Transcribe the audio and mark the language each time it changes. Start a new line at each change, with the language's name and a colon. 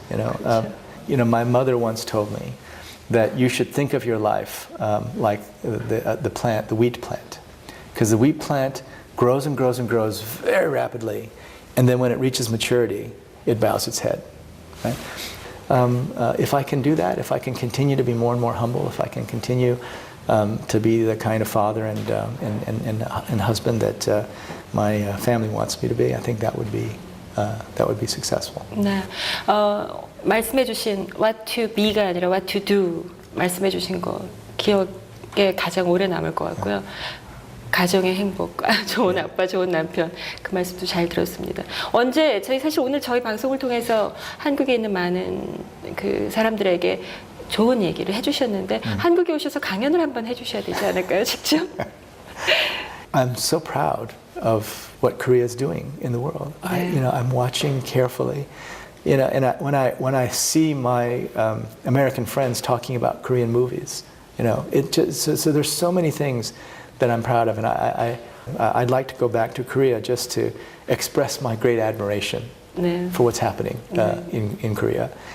English: You know, my mother once told me that you should think of your life like the plant, the wheat plant, because the wheat plant grows and grows and grows very rapidly, and then when it reaches maturity, it bows its head. Right? If I can do that, if I can continue to be more and more humble, if I can continue to be the kind of father and husband that my family wants me to be, I think that would be successful.
Korean: 네, 말씀해주신
English: what to be
Korean: 가 아니라
English: what to do
Korean: 말씀해주신 거 기억에 가장 오래 남을 것 같고요. 가정의 행복, 좋은 아빠, 좋은 남편, 그 말씀도 잘 들었습니다. 언제 사실 오늘 저희 방송을 통해서 한국에 있는 많은 그 사람들에게 좋은 얘기를 해주셨는데 한국에 오셔서 강연을 한번 해주셔야 되지 않을까요, 직접?
English: I'm so proud of what Korea is doing in the world. I'm watching carefully. And when I see my American friends talking about Korean movies, so there's so many things that I'm proud of, and I'd like to go back to Korea just to express my great admiration for what's happening in Korea.